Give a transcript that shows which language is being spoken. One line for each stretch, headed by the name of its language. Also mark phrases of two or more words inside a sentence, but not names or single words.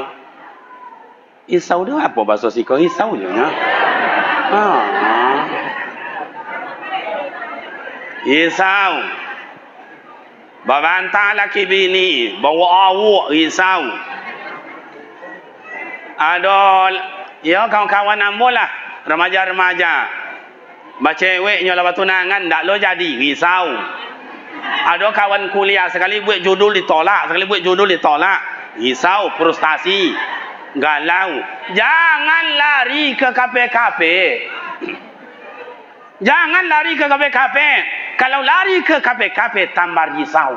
Minangkabau: Risau tu apa bahasa siko? Risau je ya. Risau. Berbantah laki bini, bawa awak risau. Ada ya kawan-kawan ambo lah, remaja-remaja. Baceweknya lah tunangan tak lo jadi risau.
Indonesian: Ada kawan kuliah sekali buat judul ditolak, sekali buat judul ditolak. Risau, frustasi, galau. Jangan lari ke KPKP. Jangan lari ke KPKP. Kalau lari ke KPKP tambah risau.